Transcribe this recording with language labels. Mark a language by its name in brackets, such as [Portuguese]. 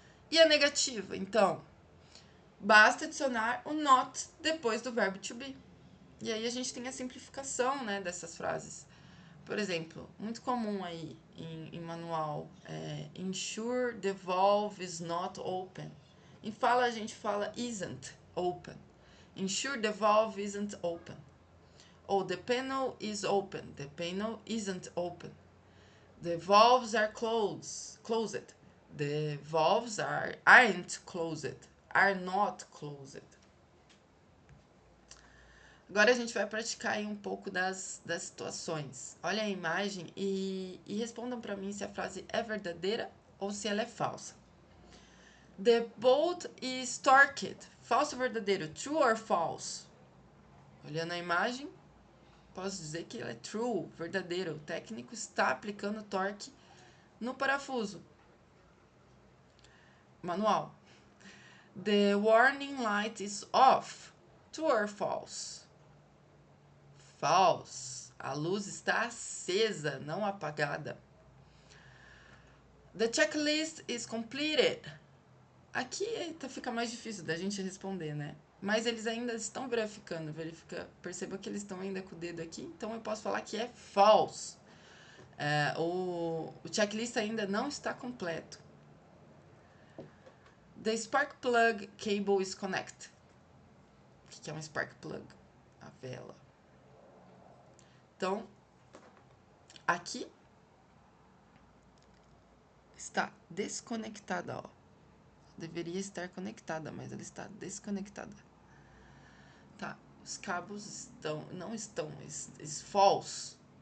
[Portuguese] E a negativa, então, basta adicionar o not depois do verbo to be. E aí a gente tem a simplificação, né, dessas frases. Por exemplo, muito comum aí em manual, [English] ensure the valve is not open. [Portuguese] Em fala a gente fala [English] isn't open. Ensure the valve isn't open. [Portuguese] Ou [English] the panel is open. The panel isn't open. The valves are closed. The valves aren't closed. Are not closed. [Portuguese] Agora a gente vai praticar aí um pouco das situações. Olha a imagem e respondam para mim se a frase é verdadeira ou se ela é falsa. [English] The bolt is torqued. [Portuguese] Falso ou verdadeiro? [English] True or false? [Portuguese] Olhando a imagem, posso dizer que ela é true, verdadeiro. O técnico está aplicando torque no parafuso. Manual. [English] The warning light is off. True or false? False. [Portuguese] A luz está acesa, não apagada. [English] The checklist is completed. [Portuguese] Aqui fica mais difícil da gente responder, né? Mas eles ainda estão verificando. Perceba que eles estão ainda com o dedo aqui. Então eu posso falar que é false. O checklist ainda não está completo. [English] The spark plug cable is connected. [Portuguese] O que é um spark plug? A vela. Então, aqui está desconectada, ó. Deveria estar conectada, mas ela está desconectada. Tá, os cabos não estão, [English] is false.